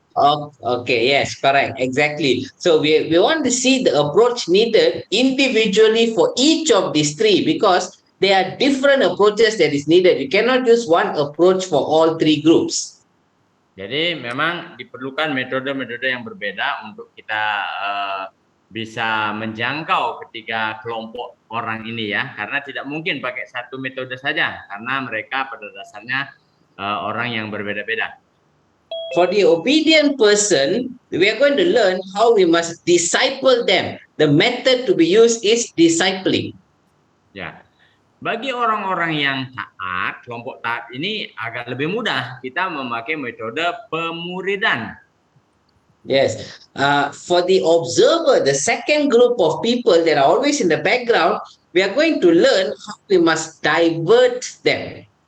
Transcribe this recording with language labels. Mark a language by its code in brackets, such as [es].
[en] Oh, okay, yes, correct, exactly. So we want to see the approach needed individually for each of these three because there are different approaches that is needed. You cannot use one approach for all three groups. [id] Jadi memang diperlukan metode-metode yang berbeda untuk kita bisa menjangkau ketiga kelompok orang ini ya, karena tidak mungkin pakai satu metode saja karena mereka pada dasarnya orang yang berbeda-beda. [en] For the obedient person, we are going to learn how we must disciple them. The method to be used is discipling. [id] Ya. Bagi orang-orang yang taat, kelompok taat ini agak lebih mudah kita memakai metode pemuridan. [en] Yes. For the observer, the second group of people that are always in the background, we are going to learn how we must divert them.